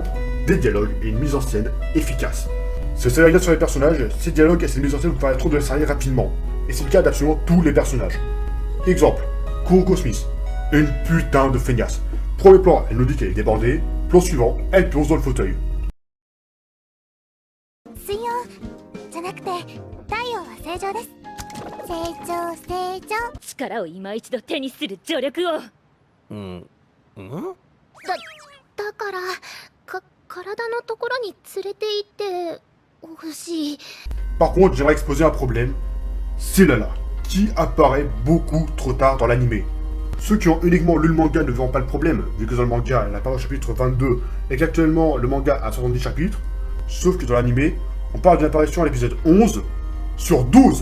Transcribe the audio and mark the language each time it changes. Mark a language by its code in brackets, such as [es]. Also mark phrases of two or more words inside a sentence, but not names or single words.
[fr] Des dialogues et une mise en scène efficace. Si vous regarde sur les personnages, ces dialogues et ces mises en scène vous permettront de les cerner rapidement. Et c'est le cas d'absolument tous les personnages. Exemple, Kuroko Smith, une putain de feignasse. Premier plan, elle nous dit qu'elle est débordée. Plan suivant, elle plonge dans le fauteuil. [ja] 水曜じゃなくて太陽は正常です。成長力を今一度手にする助力をだから体のところに連れて行ってほしい。 [fr] Par contre, j'aimerais exposer un problème. C'est Lala, qui apparaît beaucoup trop tard dans l'animé. Ceux qui ont uniquement lu le manga ne verront pas le problème, vu que dans le manga, elle apparaît au chapitre 22, et qu'actuellement le manga a 70 chapitres, sauf que dans l'anime, on parle d'une apparition à l'épisode 11 sur 12.